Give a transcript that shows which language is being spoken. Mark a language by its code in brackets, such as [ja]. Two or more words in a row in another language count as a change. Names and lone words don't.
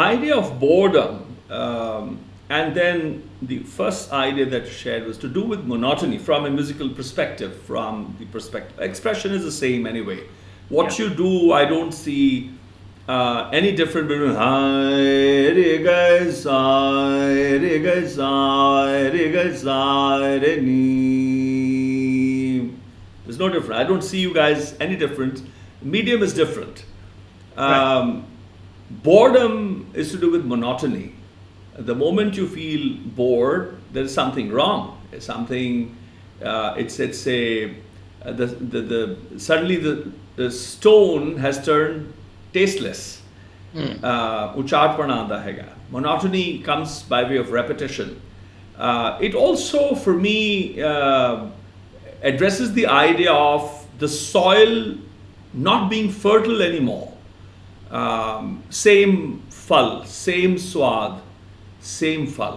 [en] The idea of boredom and then the first idea that you shared was to do with monotony from a musical perspective, from the perspective. Expression is the same anyway. What you do, I don't see any different between hi, re, ga, sa, re, ga, sa, re, ga, sa, re, ni. There's no different. I don't see you guys any different. Medium is different. Boredom is to do with monotony. The moment you feel bored, there is something wrong. It's something. Suddenly the stone has turned tasteless. [hi] उचारपना आंदा है. [en] Monotony comes by way of repetition. It also, for me, addresses the idea of the soil not being fertile anymore. Same phal, same swad, same phal.